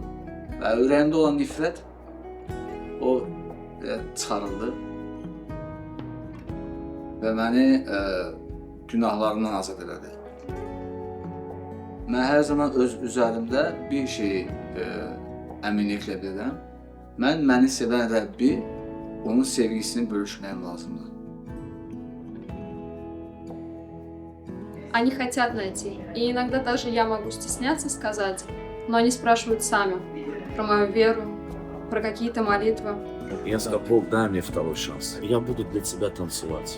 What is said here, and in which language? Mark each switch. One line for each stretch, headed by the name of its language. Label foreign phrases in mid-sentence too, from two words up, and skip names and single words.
Azerbaijani: Və ürəyimdə olan nifrət o çıxarıldı və məni günahlarımdan azad elədi. Mən hər zaman öz üzərimdə bir şeyi əminliklə bilirəm. Məni sevən Rəbbi, onun sevgisini bölüşməyim lazımdır.
Russian: Они хотят найти. И иногда даже я могу стесняться сказать, но они спрашивают сами про мою веру, про какие-то молитвы. Я сказал: Бог, дай мне второй шанс. Я буду для тебя танцевать.